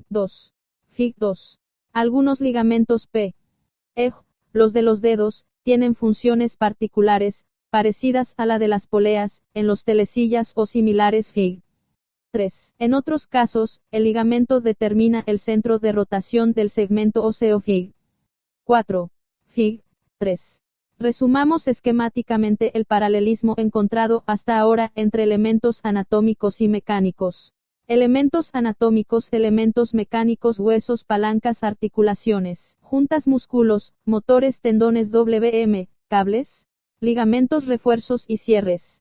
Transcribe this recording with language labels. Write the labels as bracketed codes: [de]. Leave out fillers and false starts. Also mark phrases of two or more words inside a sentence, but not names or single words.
[es] 2. Fig. 2. Algunos ligamentos P. Los de los dedos, tienen funciones particulares, parecidas a la de las poleas, en los telesillas o similares Fig. 3. En otros casos, el ligamento determina el centro de rotación del segmento óseo Fig. 4. Fig. 3. Resumamos esquemáticamente el paralelismo encontrado hasta ahora entre elementos anatómicos y mecánicos. Elementos anatómicos, elementos mecánicos, huesos, palancas, articulaciones, juntas, músculos, motores, tendones, cables, ligamentos, refuerzos y cierres.